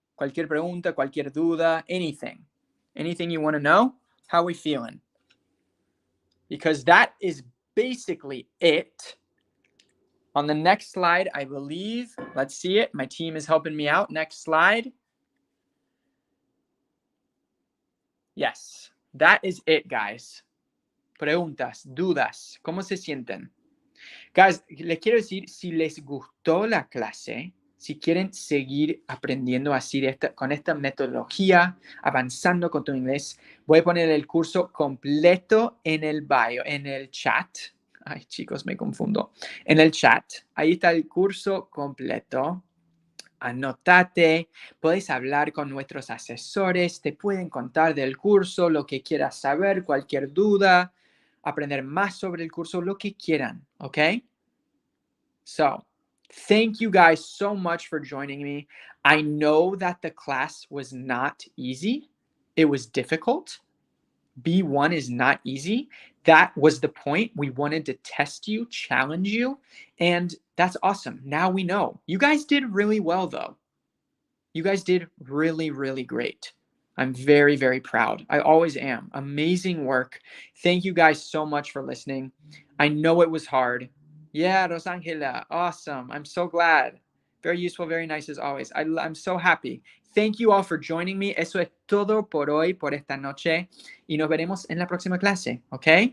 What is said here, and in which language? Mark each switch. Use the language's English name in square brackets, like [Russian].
[Spanish] Cualquier pregunta, cualquier duda, anything. [English] Anything you want to know? How are we feeling? Because that is basically it. On the next slide, I believe, let's see it. My team is helping me out. Next slide. Yes, that is it, guys. [Spanish] Preguntas, dudas, ¿cómo se sienten? Guys, les quiero decir, si les gustó la clase, si quieren seguir aprendiendo así con esta metodología, avanzando con tu inglés, voy a poner el curso completo en el bio, en el chat. Ay, chicos, me confundo. En el chat, ahí está el curso completo. Anótate, puedes hablar con nuestros asesores, te pueden contar del curso, lo que quieras saber, cualquier duda, aprender más sobre el curso, lo que quieran, ¿ok? [English] So, thank you guys so much for joining me. I know that the class was not easy. It was difficult. B1 is not easy. That was the point. We wanted to test you, challenge you, and that's awesome. Now we know. You guys did really well, though. You guys did really, really great. I'm very, very proud. I always am. Amazing work. Thank you guys so much for listening. I know it was hard. Yeah, Rosangela, awesome. I'm so glad. Very useful, very nice as always. I'm so happy. Thank you all for joining me. [Spanish] Eso es todo por hoy, por esta noche. Y nos veremos en la próxima clase, ¿ok?